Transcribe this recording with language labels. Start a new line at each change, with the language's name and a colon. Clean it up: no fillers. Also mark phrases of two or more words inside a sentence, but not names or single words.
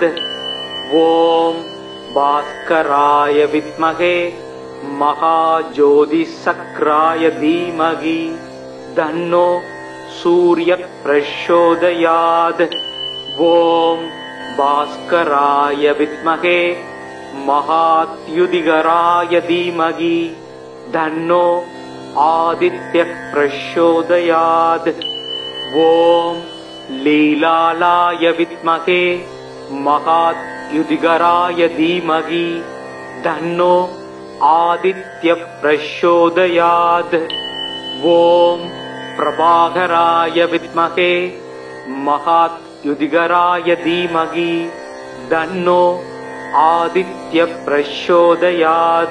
Sanskrit: ओम् भास्कराय विद्महे महाज्योतिचक्राय धीमहि तन्नो सूर्य प्रचोदयात्. ओम् भास्कराय विद्महे महाद्युतिकराय धीमहि तन्नो आदित्य प्रचोदयात्. ஓம் लीलालाय विद्महे महाद्युतिकराय धीमहि तन्नो आदित्य प्रचोदयात्। ओम प्रभाकराय विद्महे महायुधिकराय धीमहि तन्नो आदित्य प्रचोदयात्।